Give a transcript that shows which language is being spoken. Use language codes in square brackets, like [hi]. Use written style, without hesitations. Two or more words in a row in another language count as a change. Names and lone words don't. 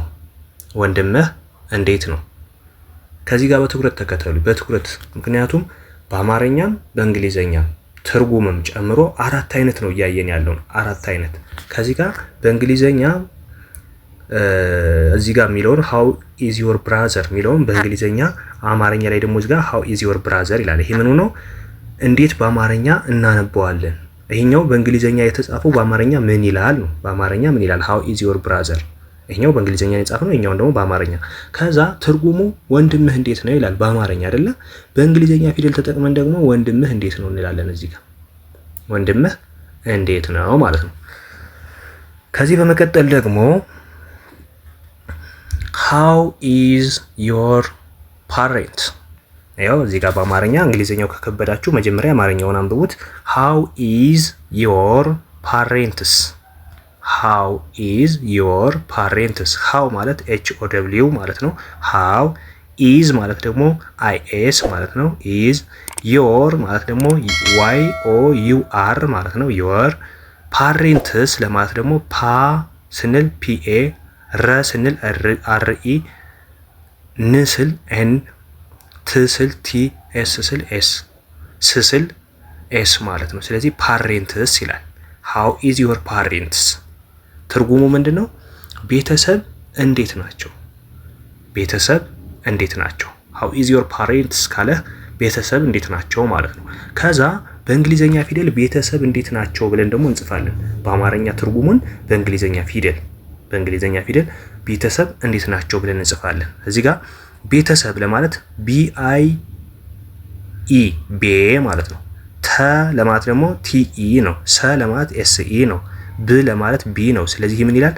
[am] ወንድምህ እንዴት ነው? ከዚህ ጋር በትኩረት ተከተሉ፣ በትኩረት ምክንያቱም በአማርኛም በእንግሊዘኛም ትርጉምም ጨምሮ አራት አይነት ነው እያየን ያለው አራት አይነት። ከዚህ ጋር በእንግሊዘኛ እዚህ ጋር የሚለውን [en] how is your brother [am] የሚለውን በእንግሊዘኛ አማርኛ ላይ ደግሞ እዚህ ጋር [en] how is your brother [am] ይላል። ይሄ ምኑ ነው? እንዴት በአማርኛ እናነበዋለን? ይሄኛው በእንግሊዘኛ የተጻፈው በአማርኛ ምን ይላል ነው። በአማርኛ ምን ይላል? [en] how is your brother። [am] ይሄኛው በእንግሊዘኛ የጻፈው ነው፣ ይሄኛው ደግሞ በአማርኛ። ከዛ ትርጉሙ ወንድምህ እንዴት ነው ይላል በአማርኛ አይደለ? በእንግሊዘኛ ፊደል ተጠቅመን ደግሞ ወንድምህ እንዴት ነው እንላለን። እዚህ ጋር ወንድምህ እንዴት ነው ማለት ነው። ከዚህ በመቀጠል ደግሞ [en] how is your parent። [am] ያው እዚህ ጋር በአማርኛ እንግሊዘኛው ከከበዳችሁ መጀመሪያ አማርኛውን አንብቡት። [en] how is your parents? how is your parents? [am] how ማለት HOW ማለት ነው። [en] how is [am] ማለት ደግሞ IS ማለት ነው። [en] is your [am] ማለት ደግሞ YOUR ማለት ነው። [en] your parents [am] ለማለት ደግሞ ፓ ስንል PA ረ ስንል RE ን ስል N ት ስል T S ስል S ስ ስል S ማለት ነው። ስለዚህ ፓሬንትስ ይላል። [en] how is your parents? [am] ትርጉሙ ምንድነው? ቤተሰብ እንዴት ናቸው? ቤተሰብ እንዴት ናቸው? [en] how is your parents [am] ካለ ቤተሰብ እንዴት ናቸው ማለት ነው። ከዛ በእንግሊዘኛ ፊደል ቤተሰብ እንዴት ናቸው ብለን ደግሞ እንጽፋለን። በአማርኛ ትርጉሙን በእንግሊዘኛ ፊደል ቤተሰብ እንዴት ናቸው ብለን እንጽፋለን። እዚህ ጋር ቤተሰብ ለማለት BIE ቤ ማለት ነው። ተ ለማለት ደግሞ TE ነው። ሰ ለማለት SE ነው። ብ ለማለት ቢ ነው። ስለዚህ ምን ይላል?